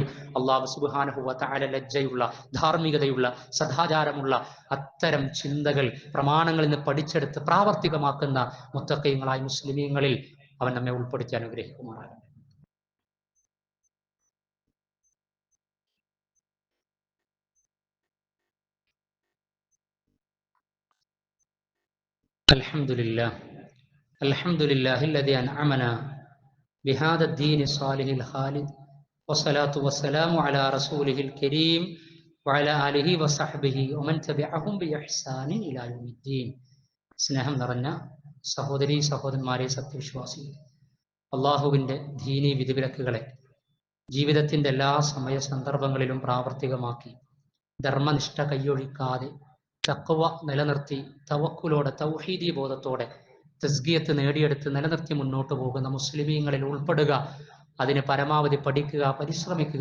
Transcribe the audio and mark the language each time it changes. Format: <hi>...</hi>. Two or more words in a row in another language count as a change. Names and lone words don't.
<ar>الله سبحانه وتعالى</ar> <ml>ലജ്ജയുള്ള, ധാർമ്മികതയുള്ള, സദാചാരമുള്ള അത്തരം ചിന്തകൾ പ്രമാണങ്ങളിൽ നിന്ന് പഠിച്ചെടുത്ത് പ്രാവർത്തികമാക്കുന്ന മുത്തഖീങ്ങളായ മുസ്ലിമീങ്ങളിൽ അവൻ നമ്മെ ഉൾപ്പെടുത്തി അനുഗ്രഹിക്കുമാറാകട്ടെ.</ml> <ar>അൽഹംദുലില്ലാഹി الذي أنعمنا بهذا الدين الصالح الخالد والصلاة والسلام على رسوله الكريم وعلى آله وصحبه ومن تبعهم بإحسان إلى يوم الدين.</ar> <ml>സ്നേഹം നിറഞ്ഞ സഹോദരീ സഹോദരന്മാരെ, സത്യവിശ്വാസികൾ, അള്ളാഹുവിൻ്റെ ദീനീ വിധിവിലക്കുകളെ ജീവിതത്തിൻ്റെ എല്ലാ സമയ സന്ദർഭങ്ങളിലും പ്രാവർത്തികമാക്കി ധർമ്മനിഷ്ഠ കൈയൊഴിക്കാതെ തഖ്വ നിലനിർത്തി തവക്കുലോടെ തൗഹീദി ബോധത്തോടെ തസ്കിയത്ത് നേടിയെടുത്ത് നിലനിർത്തി മുന്നോട്ട് പോകുന്ന മുസ്ലിമീങ്ങളിൽ ഉൾപ്പെടുക, അതിന് പരമാവധി പഠിക്കുക, പരിശ്രമിക്കുക.</ml>